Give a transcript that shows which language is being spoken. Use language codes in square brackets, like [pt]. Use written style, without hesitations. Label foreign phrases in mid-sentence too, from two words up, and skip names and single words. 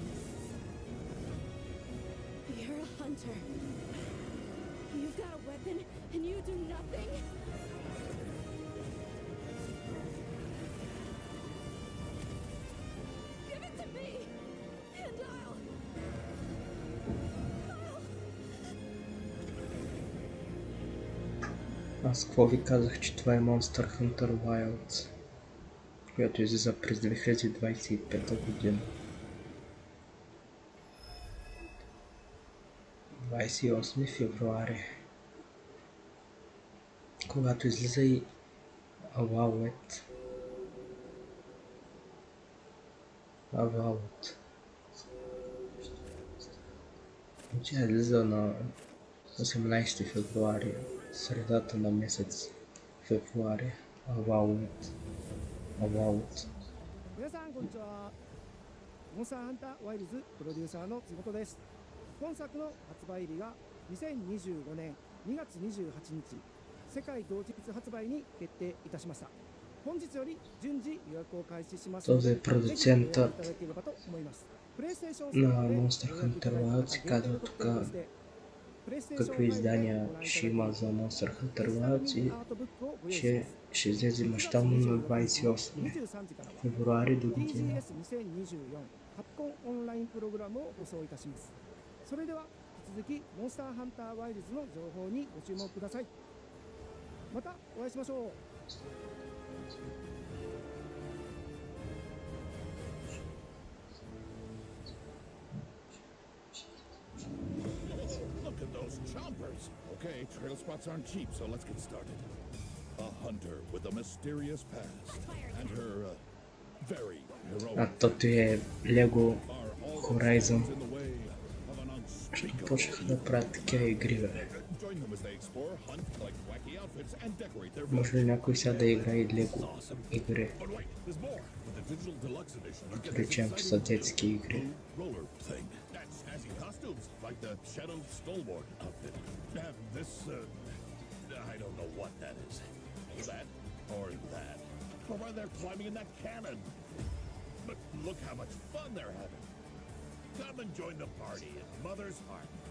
[en] You're a hunter. You've got a weapon, and you do nothing? Give it to me, and I'll... [bg] Аз какво ви казах, че това е Monster Hunter Wilds, която излиза през 2025 година. 28 февруари. Когато излиза и Avowed. Тя излиза на 18 февруари. Средата на месец февруари. Avowed. [ja] 皆さんこんにちは。モンスターハンターワイルズプロデューサーの津本です。本作の発売日が2025年2月28日世界同日発売に決定いたしました。本日より順次予約を開始しますので、ぜひご覧いただければと思います。 [bg] На Monster Hunter Wilds се казва тук какви издания ще има за Monster Hunter Wilds и че ще излезе мащабно на 28 февруари до година. [ja] カプコンオンラインプログラムを放送いたします。それでは引き続きモンスターハンターワイルズの情報にご注目ください。またお会いしましょう。 [en] Look at those chompers. Okay, trail spots aren't cheap, so let's get started. A hunter with a mysterious past, and her very heroic. [bg] А тото е Lego Horizon. Почнаха да правят такива игри, бе. Може ли някой сега да играе и Lego игри? Като речем, че са детски игри. [en] Like the Shadow Stalwart outfit. And this, I don't know what that is. That or that. Or why they're climbing in that cannon. But look how much fun they're having. Come and join the party in Mother's Heart.